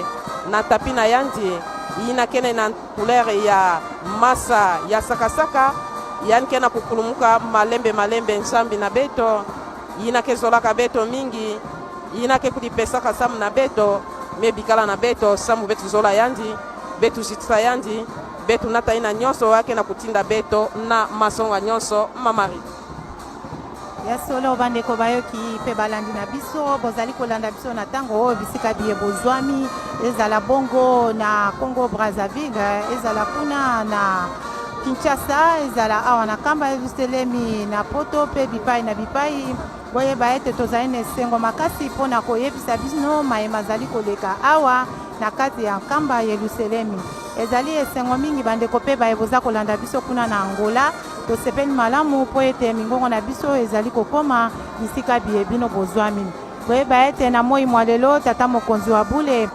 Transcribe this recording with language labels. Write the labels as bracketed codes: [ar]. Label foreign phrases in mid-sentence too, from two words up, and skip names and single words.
[ktu] na tapina yandi ina kena na couleur ya masa ya sakasaka yani kena kukulumuka malembe nsambi na beto ina kezolaka beto mingi ina ke kulipesaka samu na beto mebikala na beto samu betu zola yandi betu zitisa yandi betu nata ina nyonso wake na kutinda beto na masonga nyonso mamari [ln] ya solo bandeko bayoki pe balandi na biso bozali kolanda biso na tango oyo bisika biye bozwami ezala bongo na Congo Brazzaville ezala kuna na Kinshasa ezala awa na kamba Yerusalemu na poto pe bipai na bipai boyeba ete tozali na esengo makasi mpona koyebisa bino mayema azali koleka awa na kati ya kamba Yerusalemu ezali esengo mingi bandeko pe baye boza kolanda biso kuna na Angola tosepeli malamu po ete mingongo na biso ezali kokoma bisika biye bino bozwami boyeba ete na moi mwa lelo tata mokonzi wa bule